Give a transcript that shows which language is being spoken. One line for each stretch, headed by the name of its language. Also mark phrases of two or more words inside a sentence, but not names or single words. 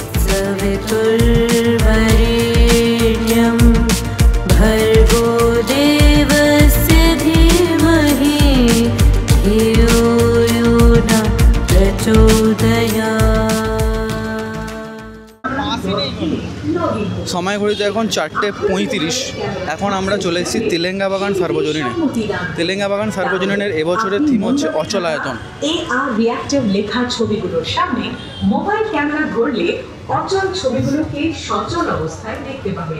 Sanskrit: सवितुर्वरेण्यं भर्गो देवस्य धीमहि धियो यो न प्रचोदयात्।
Bangla: সময় ঘড়িতে এখন 4:35। এখন আমরা চলে এসেছি তেলেঙ্গাবাগান সার্বজনীনে। তেলেঙ্গাবাগান সার্বজনীনের এবছরের থিম হচ্ছে অচলায়তন।
English: AR reactive
Bangla: লেখা ছবিগুলোর সামনে
English: mobile camera
Bangla: ধরলে অচল ছবিগুলোকে সচল অবস্থায় দেখতে পাবেন।